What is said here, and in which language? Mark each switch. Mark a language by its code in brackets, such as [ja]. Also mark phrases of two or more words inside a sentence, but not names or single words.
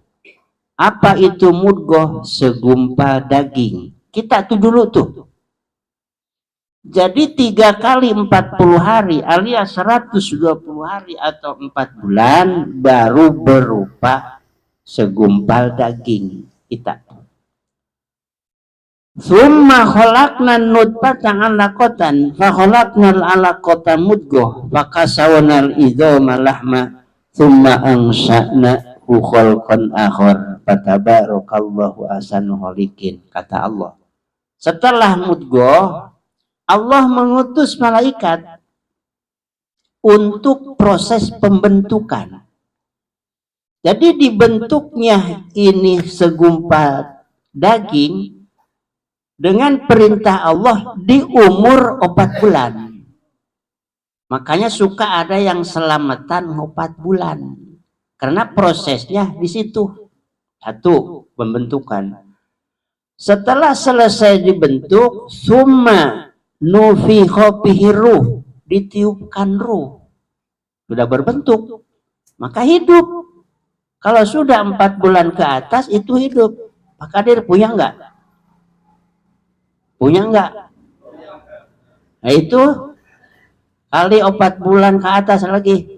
[id] Apa itu mudghah? Segumpal daging. Kita tuh dulu tuh. Jadi 3 kali 40 hari alias 120 hari atau 4 bulan baru berupa segumpal daging kita. [ar] ثم خلقنا النطفة علقة فخلقنا العلقة مضغة فكسونا العظام لحما ثم أنشأناه خلقا آخر فتبارك الله أحسن الخالقين, [id] kata Allah. Setelah mudghah Allah mengutus malaikat untuk proses pembentukan. Jadi dibentuknya ini segumpal daging dengan perintah Allah di umur 4 bulan. Makanya suka ada yang selamatan 4 bulan. Karena prosesnya di situ. Satu, pembentukan. Setelah selesai dibentuk, [ar] ثم نفخ فيه روح, [id] ditiupkan ruh. Sudah berbentuk, maka hidup. Kalau sudah 4 bulan ke atas itu hidup. Pak Kadir punya enggak? Punya enggak? Nah itu kali 4 bulan ke atas lagi.